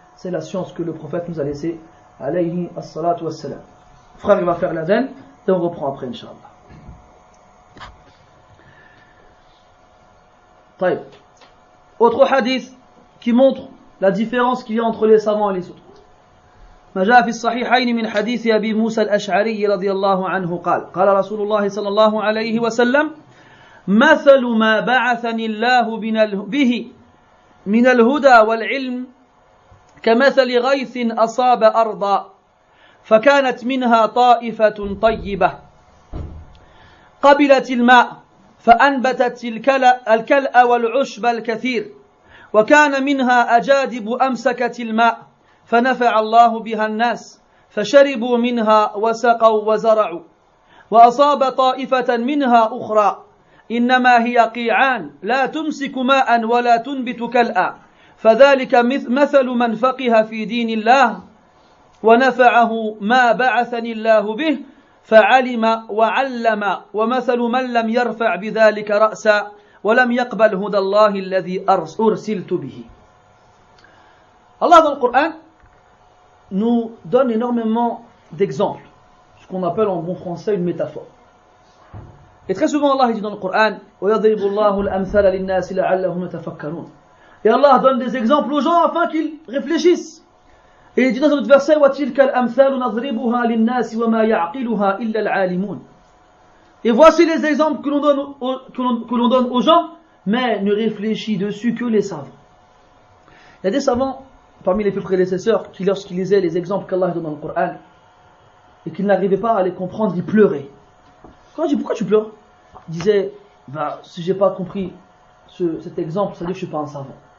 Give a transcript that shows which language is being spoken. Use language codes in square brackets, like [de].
[fr] C'est la science que le prophète nous a laissée, alayhi salatu wassalam. Frère, il va faire l'adhan, et on reprend après, Inch'Allah. [ar] طيب. [fr] Autre hadith qui montre la différence qu'il y a entre les savants et les autres. [ar] ما جاء في الصحيحين من حديث أبي موسى الأشعري رضي الله عنه قال قال رسول الله صلى الله عليه وسلم مثل ما بعثني الله به من الهدى والعلم كمثل غيث أصاب أرضا فكانت منها طائفة طيبة قبلت الماء فأنبتت الكلأ والعشب الكثير وكان منها أجادب أمسكت الماء فنفع الله بها الناس فشربوا منها وسقوا وزرعوا وأصاب طائفة منها أخرى إنما هي قيعان لا تمسك ماء ولا تنبت كلأ فذلك مثل من فقه في دين الله ونفعه ما بعثني الله به فعلم وعلم ومثل من لم يرفع بذلك رأسا ولم يقبل هدى الله الذي أرسلت به. [fr] Allah dans le Coran nous donne énormément d'exemples, ce qu'on appelle en bon français une métaphore. Et très souvent Allah dit dans le Coran [ar] وَيَضْرِبُ اللَّهُ الْأَمْثَالَ لِلنَّاسِ لَعَلَّهُمْ يَتَفَكَّرُونَ. [fr] Et Allah donne des exemples aux gens afin qu'ils réfléchissent. Et il dit dans un autre verset [ar] وَتِلْكَ الْأَمْثَالُ نَضْرِبُهَا لِلنَّاسِ وَمَا يَعْقِلُهَا إِلَّا الْعَالِمُونَ. [fr] Et voici les exemples que l'on donne aux gens, mais ne réfléchit dessus que les savants. Il y a des savants parmi les plus prédécesseurs qui, lorsqu'ils lisaient les exemples qu'Allah donne dans le Coran et qu'ils n'arrivaient pas à les comprendre, ils pleuraient. Quand je dis pourquoi tu pleures, ils disaient si j'ai pas compris cet exemple, ça veut dire que je suis pas un savant.